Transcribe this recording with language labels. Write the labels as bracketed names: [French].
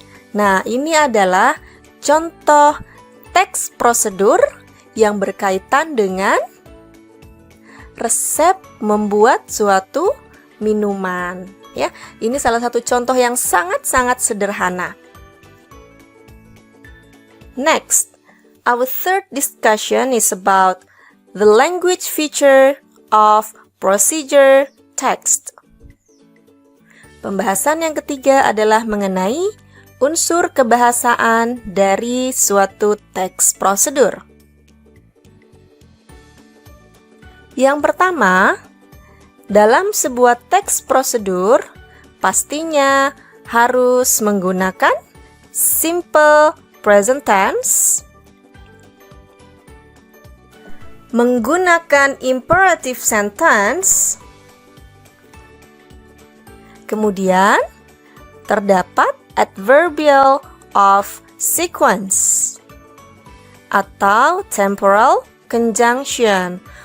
[Indonesian] Nah, ini adalah contoh teks prosedur yang berkaitan dengan resep membuat suatu minuman ya. Ini salah satu contoh yang sangat-sangat sederhana. [English] Next, our third discussion is about the language feature of procedure text. [Indonesian] Pembahasan yang ketiga adalah mengenai unsur kebahasaan dari suatu teks prosedur. Yang pertama, dalam sebuah teks prosedur, pastinya harus menggunakan simple present tense, menggunakan imperative sentence, kemudian terdapat adverbial of sequence atau temporal conjunction.